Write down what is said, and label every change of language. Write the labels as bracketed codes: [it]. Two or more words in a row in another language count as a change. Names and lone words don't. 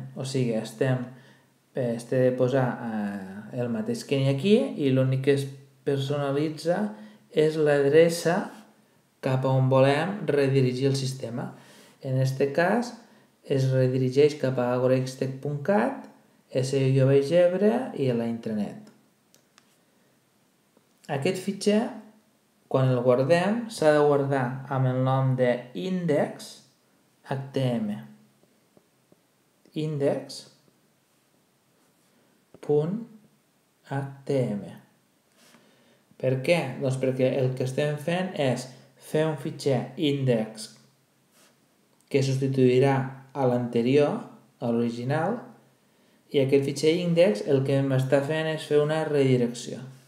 [ca] O sigui, estem de posar el mateix que n'hi ha aquí i l'únic que es personalitza és l'adreça cap a on volem redirigir el sistema. En aquest cas es redirigeix cap a agorextec.cat, SEO Vallgebre i a la intranet. Aquest fitxer, quan el guardem, s'ha de guardar amb el nom de index.htm. Index.htm. Per què? Doncs perquè el que estem fent és fer un fitxer index que substituirà a l'anterior, a l'original, i aquest fitxer index el que m'està fent és fer una redirecció.